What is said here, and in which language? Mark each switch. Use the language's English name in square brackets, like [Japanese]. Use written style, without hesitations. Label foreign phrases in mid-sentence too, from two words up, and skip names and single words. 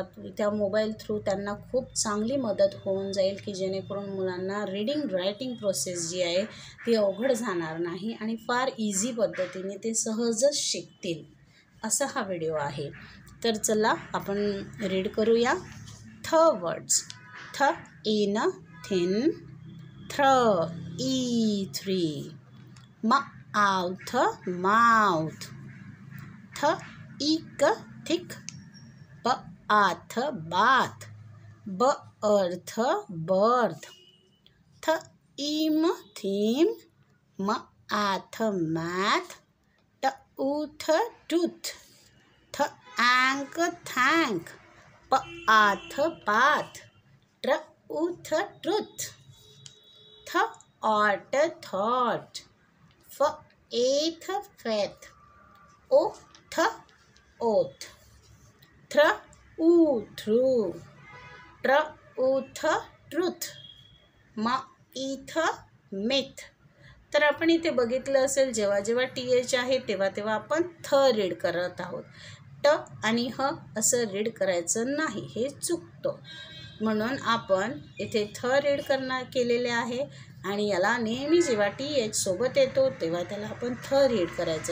[Marathi] त्या मोबाईल थ्रू त्यांना खूप चांगली मदत होऊन जाईल की जेणेकरून मुलांना [English] reading writing process [Marathi] जी आहे ती अवघड जाणार नाही आणि फार इझी पद्धतीने ते सहजच शिकतील, असा हा व्हिडिओ आहे. तर चला आपण रीड करूया. [English] th words. th in thin, thr ee three, mouth mouth, th ick thick, bath bath, birth birth, th eme theme, math math, tooth tooth, th ank thank, path path, truth truth, th ought thought, faith faith, oath oath, thr ough through, truth truth, myth myth. [Marathi] तर आपण इथे बघितलं असेल जेव्हा जेव्हा [English] T H [Marathi] आहे तेव्हा आपण थ रीड करत आहोत. ट आणि ह असं रीड करायचं नाही, हे चुकतो. म्हणून आपण इथे थ रीड केलेले आहे आणि याला नेहमी जेव्हा [English] T H [Marathi] सोबत येतो तेव्हा त्याला आपण थ रीड करायचं.